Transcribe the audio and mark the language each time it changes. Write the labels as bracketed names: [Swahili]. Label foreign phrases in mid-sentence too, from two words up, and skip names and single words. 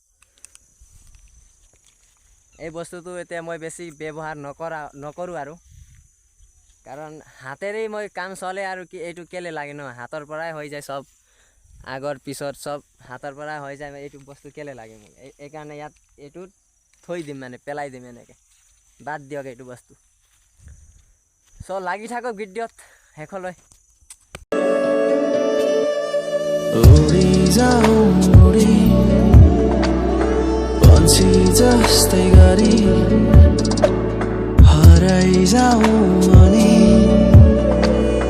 [Assamese] এই বস্তুটো এতিয়া মই বেছি ব্যৱহাৰ নকৰোঁ আৰু কাৰণ হাতেৰেই মই কাম চলে আৰু কি এইটো কেলে লাগে ন হাতৰ পৰাই হৈ যায় চব আগৰ পিছত চব হাতৰ পৰাই হৈ যায় এইটো বস্তু কেলে লাগে মোক এইকাৰণে ইয়াত এইটো থৈ দিম মানে পেলাই দিম এনেকৈ বাদ দিয়ক এইটো বস্তু। সো লাগি থাকক ভিডিঅ'ত শেষলৈ। [Nepali] उडी जाऊ उडी पन्छी जस्तै गरी हराइ जाऊ अनि